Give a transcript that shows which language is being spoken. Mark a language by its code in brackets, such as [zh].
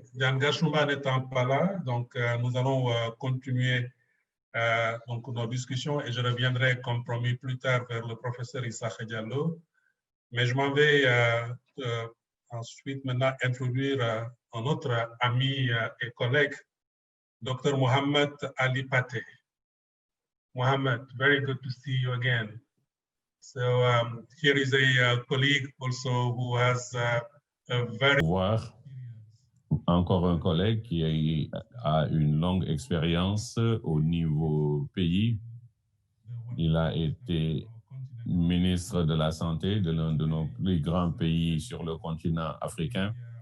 [fr] Jan Gashumba n'étant pas là, donc nous allons continuer donc, nos discussions et je reviendrai comme promis plus tard vers le professeur Issa Diallo. Mais je m'en vais ensuite maintenant introduire un autre ami et collègue, Dr. Mohamed Ali Pate. [en] Mohamed, very good to see you again. So here is a colleague also who has a very... [fr] Voir encore un collègue qui a une longue expérience au niveau pays. Il a été ministre de la Santé de l'un de nos plus grands pays sur le continent africain.